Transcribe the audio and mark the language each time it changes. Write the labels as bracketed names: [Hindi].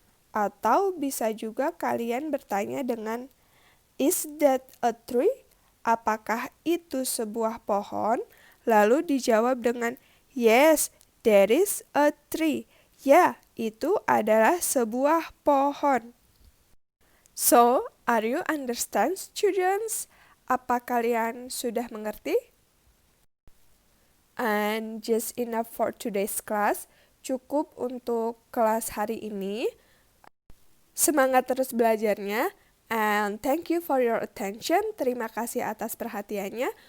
[Indonesian] Atau bisa juga kalian bertanya dengan [English] is that a tree? [Indonesian] Apakah itu sebuah pohon? Lalu dijawab dengan [English] yes, there is a tree. [Indonesian] Ya, itu adalah sebuah pohon. [English] So, are you understand, students? [Indonesian] Apa kalian sudah mengerti? [English] And just enough for today's class. [Indonesian] Cukup untuk kelas hari ini. Semangat terus belajarnya. [English] And thank you for your attention. [Indonesian] Terima kasih atas perhatiannya.